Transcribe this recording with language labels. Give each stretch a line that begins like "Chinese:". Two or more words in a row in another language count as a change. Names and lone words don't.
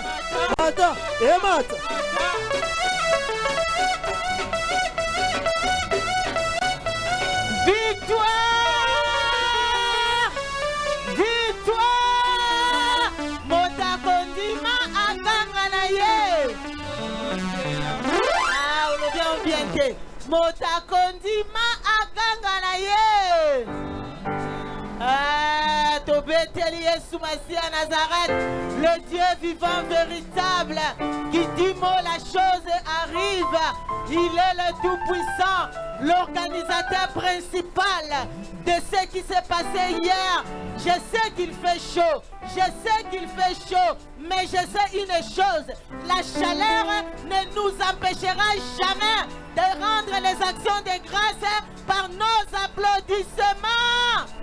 Lingala: Mata, emata. Victoire! Victoire! Motakondima akanga na ye. Ah, on bien te. Motakondima akanga na ye. Ah, to Tobeteli Yesu Masia Nazareth,
French: le Dieu vivant véritable, qui dit mot la chose arrive. Il est le Tout-Puissant, l'organisateur principal de ce qui s'est passé hier. Je sais qu'il fait chaud, je sais qu'il fait chaud, mais je sais une chose, la chaleur ne nous empêchera jamais de rendre les actions de grâce par nos applaudissements.